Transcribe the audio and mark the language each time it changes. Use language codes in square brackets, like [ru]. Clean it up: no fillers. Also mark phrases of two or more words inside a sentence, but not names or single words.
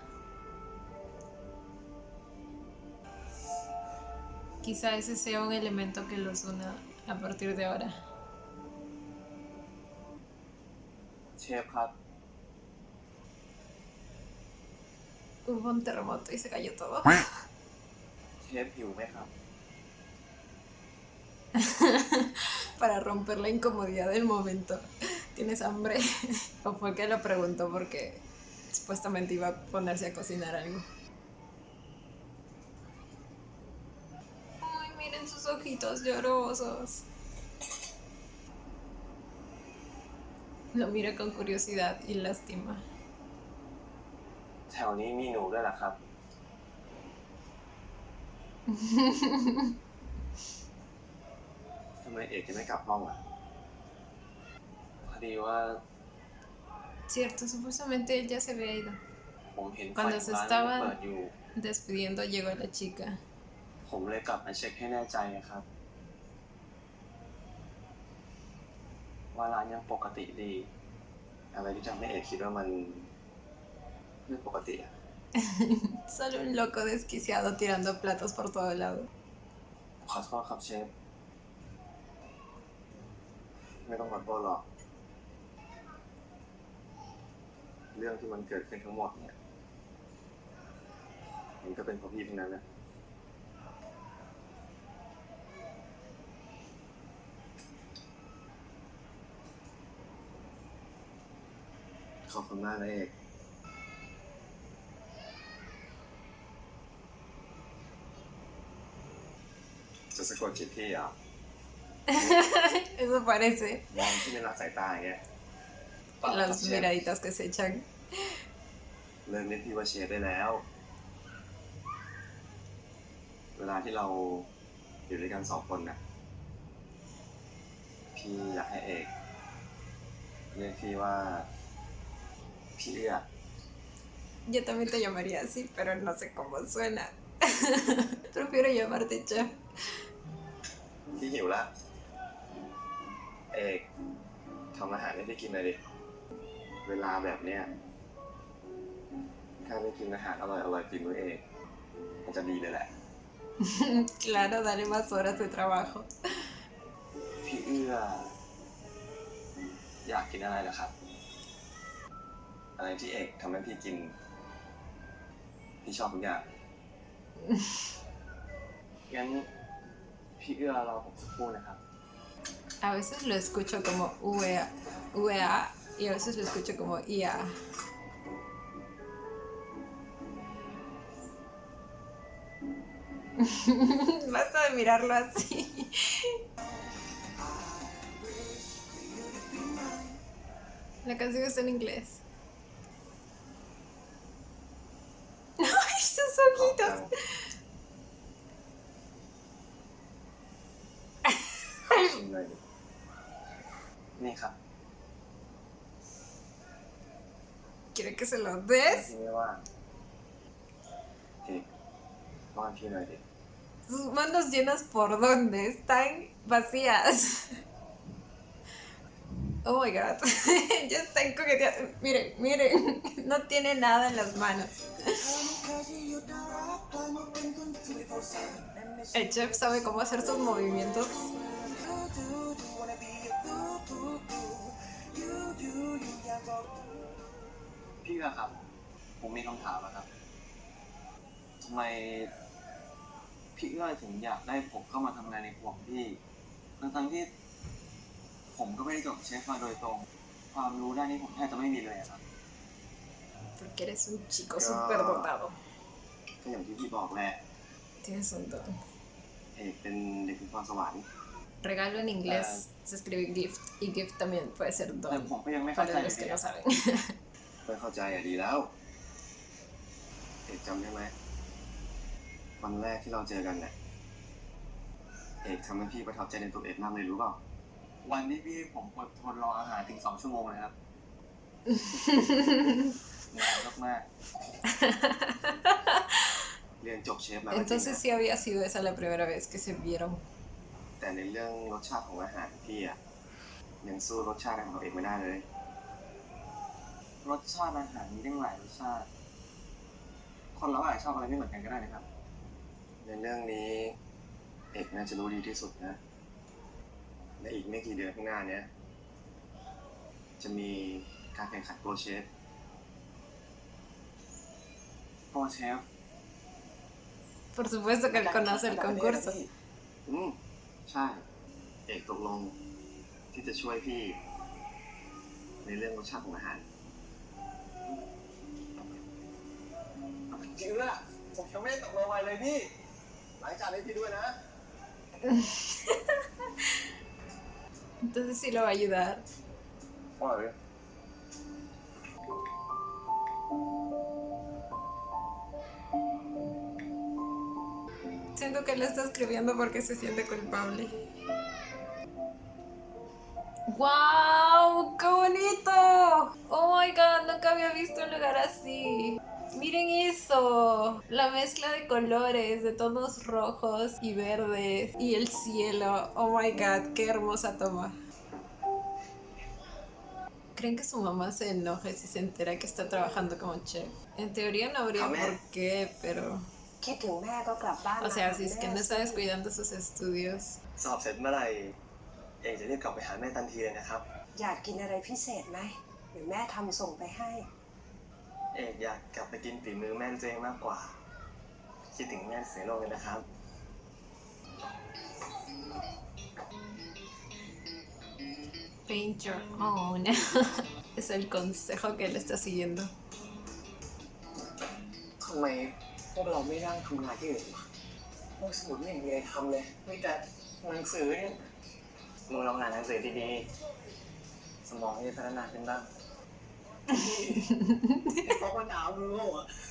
[es] Quizá ese sea un elemento que los una a partir de ahora. [th] เชฟครับ [es] Hubo un terremoto y se cayó todo. [th] เชฟหิวไหมครับ [es] Para romper la incomodidad del momento. ¿Tienes hambre? ¿O fue que lo preguntó porque supuestamente iba a ponerse a cocinar algo? Ay, miren sus ojitos llorosos. Lo mira con curiosidad y lástima. [th] แถวนี้มีหนูด้วยเหรอครับ ทำไมเอกจะไม่กลับห้องอ่ะ พอดีว่า [es] Cierto, supuestamente él ya se había ido. [th] ผมเห็นไฟ [es] Cuando se [th] ร้านมัน [es] estaban [th] เปิดอยู่ [es] despidiendo llegó la chica. [th] ผมเลยกลับมาเช็คให้แน่ใจนะครับ ว่าร้านยังปกติดี อะไรที่ทำให้เอกคิดว่ามันไม่ปกติอ่ะ [es] Solo un loco desquiciado tirando platos por todo lado. [th] ขอโทษครับเชฟ ไม่ต้องขอโทษหรอก เรื่องที่มันเกิดขึ้นทั้งหมดเนี่ย มันก็เป็นเพราะพี่ทั้งนั้นแหละ ขอบคุณมากนะเอก จะสะกดจิตพี่เหรอ [es] Eso parece. [th] มองที่ไม่ละสายตาอย่างเงี้ย [es] Las miraditas que se echan. [th] เริ่มเรียกพี่ว่าเชฟได้แล้ว เวลาที่เราอยู่ด้วยกันสองคนน่ะ พี่อยากให้เอกเรียกพี่ว่าพี่เอื้อ [es] Yo también te llamaría así, pero no sé cómo suena. Prefiero llamarte chef. [th] พี่หิวละ เอกทำอาหารให้พี่กินหน่อยดิ เวลาแบบเนี้ยถ้าได้กินอาหารอร่อยๆฝีมือเอกมันจะดีเลยแหละ [es] Claro, dale más horas de trabajo. [th] พี่เอื้ออยากกินอะไรเหรอครับ อะไรที่เอกทำให้พี่กินพี่ชอบทุกอย่าง งั้นพี่เอื้อรอผมสักครู่นะครับ [es] A veces lo escucho como UEA, UEA y a veces lo escucho como IA. Basta de mirarlo así. La canción está en inglés. ¡Ay, sus ojitos! [th] ชิมเลยดิ นี่ครับ [es] ¿Quiere que se lo des? [th] พี่ไม่ว่างเอกป้อนพี่หน่อยดิ [es] Sus manos llenas por dónde? Están vacías. [en] Oh my god. [es] Ya están coqueteando. Miren, miren. No tiene nada en las manos. El chef sabe cómo hacer sus movimientos. [th] พี่เอื้อครับ ผมมีคำถามนะครับทำไมพี่เอื้อถึงอยากได้ผมเข้ามาทำงานในครัวของพี่ ทั้งที่ผมก็ไม่ได้จบเชฟมาโดยตรง ความรู้ด้านนี้ผมแทบจะไม่มีเลยอะครับ [es] Porque eres un chico súper dotado. [th] ก็อย่างที่พี่บอกแหละ [es] Tienes un don. [th] เอกเป็นเด็กมีพรสวรรค์ [es] Regalo en inglés se escribe gift. Y gift también puede ser [th] แต่ [es] don. [th] ผมก็ยังไม่เข้าใจ [es] Para เล los ย que no saben. [th] ไม่เข้าใจอะดีแล้ว เอกจำได้ไหมวันแรกที่เราเจอกันเนี่ยเอกทำให้พี่ประทับใจในตัวเอกมากเลยรู้เปล่า วันที่พี่ผมอดทนรออาหารถึง 2 ชั่วโมงเลยครับเหนื่อยมาก เรียนจบเชฟมาก็จริง [es] Entonces [th] นะ [es] sí había sido esa la primera vez que se vieron. [th] แต่ในเรื่องรสชาติของอาหารพี่อะยังสู้รสชาติของตัวเอกไม่ได้เลย ๆรสชาติอาหารมีตั้งหลายรสชาติ คนเราอาจจะชอบอะไรไม่เหมือนกันก็ได้นะครับ ในเรื่องนี้เอกน่าจะรู้ดีที่สุดนะและอีกไม่กี่เดือนข้างหน้าเนี้ยจะมีการแข่งขันโปรเชฟ โปรเชฟ [es] Por supuesto que él conoce el concurso. [th] ใช่ เอกตกลงที่จะช่วยพี่ ในเรื่องรสชาติของอาหาร จริงด้วยผมยังไม่ได้ตกลงอะไรเลยพี่ หลังจากนี้พี่ด้วยนะ [es] Entonces sí lo va a ayudar. [th] ว่าเลย [es] Siento que él está escribiendo porque se siente culpable. ¡Wow! ¡Qué bonito! [en] Oh my god, [es] nunca había visto un lugar así. Miren eso, la mezcla de colores, de tonos rojos y verdes y el cielo. [en] Oh my god, [es] qué hermosa toma. ¿Creen que su mamá se enoje si se entera que está trabajando como chef? En teoría no habría por qué, pero... [th] คิดถึงแม่ก็กลับบ้าน [es] O sea, si es que no está descuidando sus estudios. [th] สอบเสร็จเมื่อไหร่เอกจะรีบกลับไปหาแม่ทันทีเลยนะครับ อยากกินอะไรพิเศษไหมเดี๋ยวแม่ทำส่งไปให้ เอกอยากกลับไปกินฝีมือแม่ตัวเองมากกว่า คิดถึงแม่เสียโลกเลยนะครับ [en] Paint your own. [es] Es el consejo que él está siguiendo. [th] ทำไมพวกเราไม่นั่งทำงานที่อื่นวะพวกสมุดไม่เห็นมีอะไรทำเลยมีแต่หนังสือเนี่ยมึงลองอ่านหนังสือดีๆ สมองจะพัฒนาขึ้นบ้าง เพราะมันหนาวมึงโง่อะ